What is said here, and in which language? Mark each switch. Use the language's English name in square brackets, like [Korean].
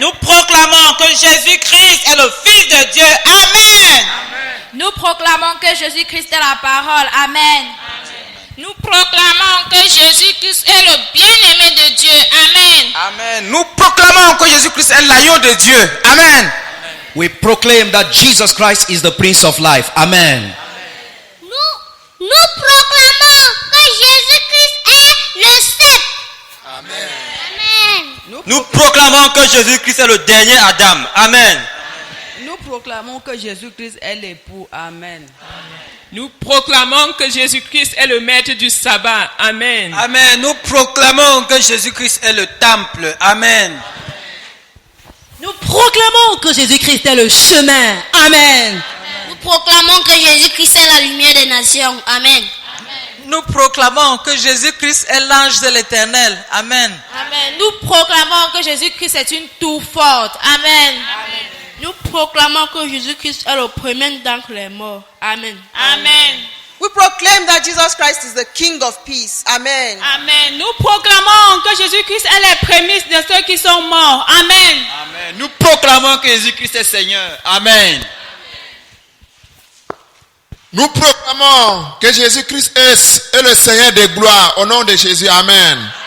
[French] Nous proclamons que Jésus-Christ est le Fils de Dieu. Amen. Nous proclamons que Jésus-Christ est la parole. Amen. Nous proclamons que Jésus-Christ est le bien-aimé de Dieu. Amen. Amen. Nous proclamons que Jésus-Christ est l'agneau de Dieu. Amen. [English] We proclaim that Jesus Christ is the Prince of Life. [French] Amen. Nous proclamons que Jésus-Christ est le sept. Amen. Nous proclamons que Jésus-Christ est le dernier Adam. Amen. Nous proclamons que Jésus-Christ est l'époux. Amen. Nous proclamons que Jésus-Christ est le maître du sabbat. Amen. Amen. Nous proclamons que Jésus-Christ est le temple. Amen. Nous proclamons que Jésus-Christ est le chemin. Amen. Nous proclamons que Jésus-Christ est la lumière des nations. Amen. Nous proclamons que Jésus-Christ est l'ange de l'Éternel. Amen. Amen. Nous proclamons que Jésus-Christ est une tour forte. Amen. Nous proclamons que Jésus-Christ est le premier d'entre les morts. Amen. Amen. [English] We proclaim that Jesus Christ is the King of Peace. [French] Amen. Amen. Nous proclamons que Jésus-Christ est les prémices de ceux qui sont morts. Amen. Amen. Nous proclamons que Jésus-Christ est Seigneur. Amen. Nous proclamons que Jésus-Christ est le Seigneur de gloire. Au nom de Jésus. Amen.